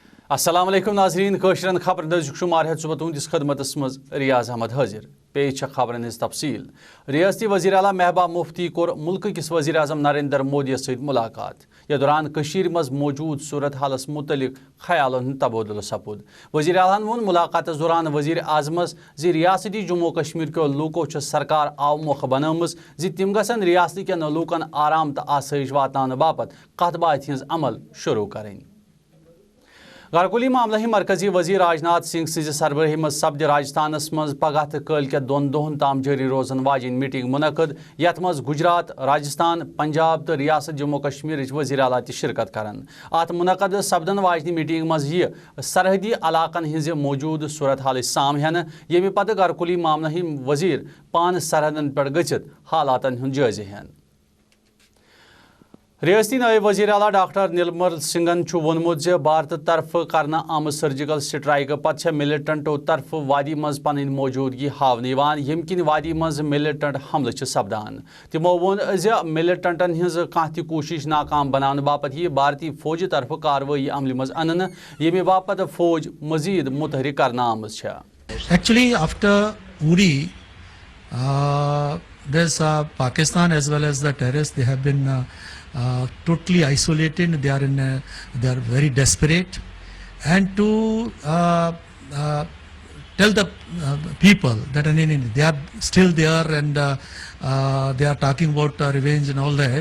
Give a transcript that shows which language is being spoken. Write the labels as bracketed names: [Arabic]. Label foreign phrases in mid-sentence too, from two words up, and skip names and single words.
[Kashmiri] السلام علیکم ناظرین کشرن خبر نزدیک شمار ہے صبح تہندس خدمتس مز ریاض احمد حاضر پیش خبرن ہز تفصیل ریاستی وزیر اعلیٰ محبوبہ مفتی کور ملک کس وزیر اعظم نریندر مودی ست ملاقات یا دوران کشیر مز موجود صورت حالس متعلق خیالن ہند تبادلہ سپود وزیر اعلیٰ وون ملاقات دوران وزیر اعظمس زی ریاستی جموں کشمیر کے لوکو سرکار آوموخ بنم زی تم گھن ریاستی کن لوکن آرام تو آسائش واتن باپت کت بات ہز عمل شروع کریں گھرکلی معاملہ مرکزی وزیر راجناتھ سنگھ سز سربراہی مز سپد راجستھانس مز پگہ تو کلکت دون دہن تام جاری روزن واجن میٹنگ منعقد یت مز گجرات راجستھان پنجاب تو ریاست جموں کشمیر وزیر اعلیٰ تہ شرکت کرن ات منعقد سپدن واجنہ میٹنگ مز یہ سرحدی علاقن ہز موجود صورت حال سام ہین یمہ پتہ گھرکلی معاملہ وزیر پان سرحدن پہ گچھت حالاتن ہند جائزہ ہین ریاستی نائب وزیر اعلیٰ ڈاکٹر نلمل سنگھن وونمت بھارت طرف کرنا آمت [English] surgical strike [Kashmiri] پتہ ملٹنٹو طرف وادی مز پن موجودگی ہاؤن یم کن وادی مز ملٹنٹ حملہ سپدان تمو وون ملٹنٹن ہز کھانا تہ کوشش ناکام بنانے باپت یہ بھارتی فوج طرف کاروٲیی عمل مز انن یمہ باپت فوج مزید متحرک کرنا آمت [English] Actually, after Uri, there's Pakistan as well as the terrorists. They have been totally isolated. They are very desperate, and to tell the people that they are still there and they are talking about revenge and all that.